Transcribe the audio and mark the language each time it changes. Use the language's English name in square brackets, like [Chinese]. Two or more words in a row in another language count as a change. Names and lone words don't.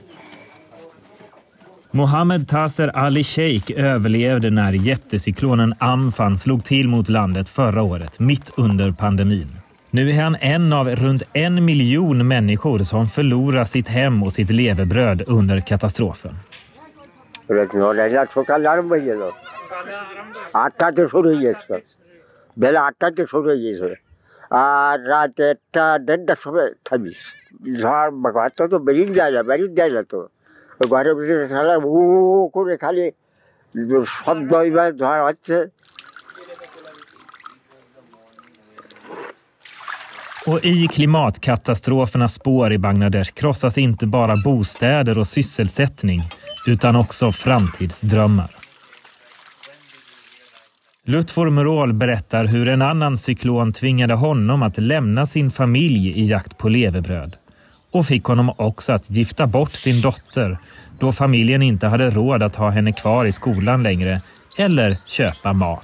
[Swedish] Mohammed Taser Ali Sheikh överlevde när jättecyklonen Amphan slog till mot landet förra året, mitt under pandemin. Nu är han en av runt 1 miljon människor som förlorar sitt hem och sitt levebröd under katastrofen. [Bangla] সকাল আরম্ভ হয়ে গেল, 8টাতে শুরু হয়ে গেছে, বেলা 8টাতে শুরু হয়ে গেছে, আর রাত 1টা-1:30টার সময় থামিস। ঝড় ঘরটা তো বেরিয়ে যায় না তো, ঘরের ভিতরে খেলা উ করে খালি শব্দ ঝড় হচ্ছে। [Swedish] Och i klimatkatastrofernas spår i Bangladesh krossas inte bara bostäder och sysselsättning utan också framtidsdrömmar. Lutfor Murol berättar hur en annan cyklon tvingade honom att lämna sin familj i jakt på levebröd och fick honom också att gifta bort sin dotter då familjen inte hade råd att ha henne kvar i skolan längre eller köpa mat.